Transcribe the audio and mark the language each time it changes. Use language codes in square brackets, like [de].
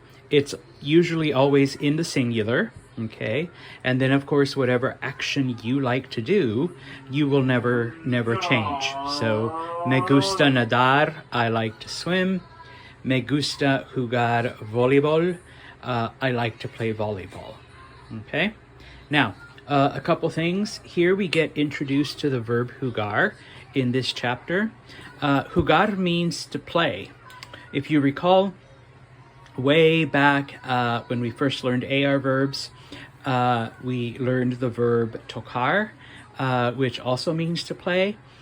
[en] It's usually always in the singular, okay? And then, of course, whatever action you like to do, you will never change. [es] So, me gusta nadar, [en] I like to swim. [es] Me gusta jugar voleibol. [en] I like to play volleyball. Okay? Now, a couple things. Here we get introduced to the verb jugar in this chapter. Jugar means to play. If you recall, way back when we first learned AR verbs, we learned the verb tocar, which also means to play.